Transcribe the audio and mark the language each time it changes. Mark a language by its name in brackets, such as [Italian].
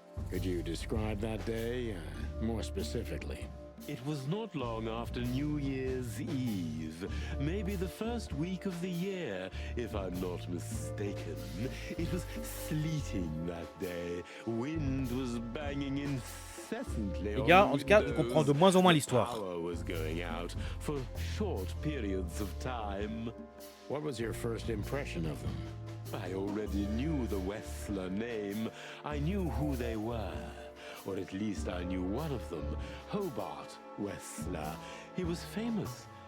[English] Could you describe that day more specifically? It was not long after New Year's Eve, maybe the first week of the year, if I'm not mistaken. It was sleeting that day. Wind was banging incessantly. [French] Les gars, en tout cas, on comprend de moins en moins l'histoire. [English] Power was going out for short periods of time. What was your first impression of them? I already knew the Wessler name. I knew who they were. Or at least I knew one of them, Hobart Wessler. He was famous,